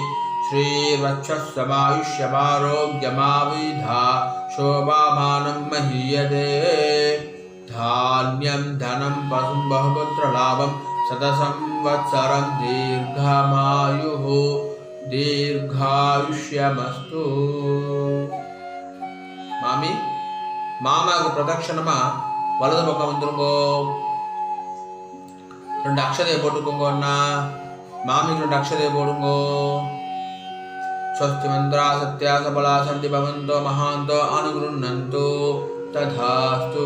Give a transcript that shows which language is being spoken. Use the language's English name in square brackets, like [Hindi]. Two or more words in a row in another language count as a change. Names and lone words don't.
[Sanskrit] श्रीवक्षस्समायुष्यमारोग्यमाविधा शोभामानं महीयते. धान्यं धनं पशुं बहुपुत्रलाभं शतसंवत्सरं दीर्घमायुः दीर्घायुष्यमस्तु. [Tamil] மாமி மாமாவுக்கு பிரதட்சணமா வலது பக்கம் வந்துருங்கோ. 2 அக்ஷதையை போட்டுக்கோங்க அண்ணா. மாமிக்கு 2 அக்ஷதையை போடுங்கோ. [Sanskrit] स्वस्ति मन्त्राः सत्याः सफलाः सन्ति भवन्तो महान्तो अनुगृह्णन्तो तथास्तु.